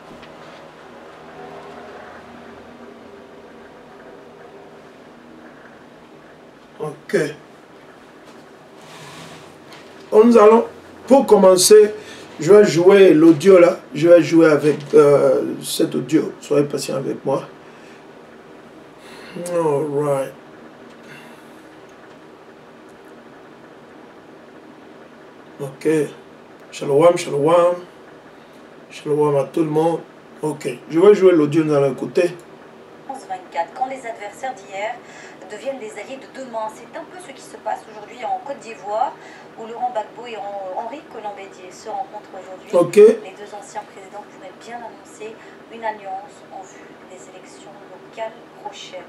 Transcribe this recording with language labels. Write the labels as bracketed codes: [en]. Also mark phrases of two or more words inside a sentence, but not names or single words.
[fr] Ok. Nous allons, pour commencer, je vais jouer l'audio là. Je vais jouer avec cet audio. Soyez patient avec moi. [en] All right. [fr] Ok. [he] שלום, שלום. [fr] Shalom à tout le monde. Ok. Je vais jouer l'audio, nous allons écouter. 24, quand les adversaires d'hier deviennent les alliés de demain. C'est un peu ce qui se passe aujourd'hui en Côte d'Ivoire, où Laurent Gbagbo et Henri Konan Bédié se rencontrent aujourd'hui. Ok. Les deux anciens présidents pourraient bien annoncer une alliance en vue des élections locales prochaines.